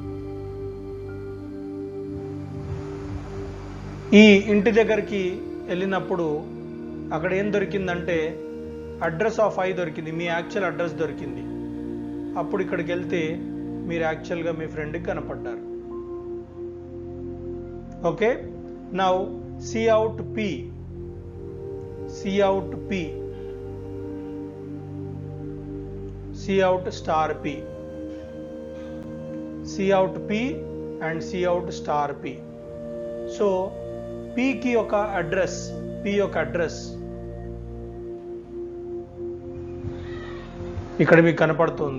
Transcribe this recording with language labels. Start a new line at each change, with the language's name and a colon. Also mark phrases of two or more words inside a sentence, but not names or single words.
Telugu: ఈ ఇంటి దగ్గరికి వెళ్ళినప్పుడు అక్కడ ఏం దొరికిందంటే
English: address of i
Telugu: దొరికింది, మీ యాక్చువల్ అడ్రస్ దొరికింది. అప్పుడు ఇక్కడికి వెళ్తే మీరు యాక్చువల్గా మీ ఫ్రెండ్కి కనపడ్డారు.
English: okay, now cout p, cout p, cout star p, cout p and cout star p.
Telugu: సో p కి ఒక అడ్రస్, p యొక్క అడ్రస్ ఇక్కడ మీకు కనపడుతుంది.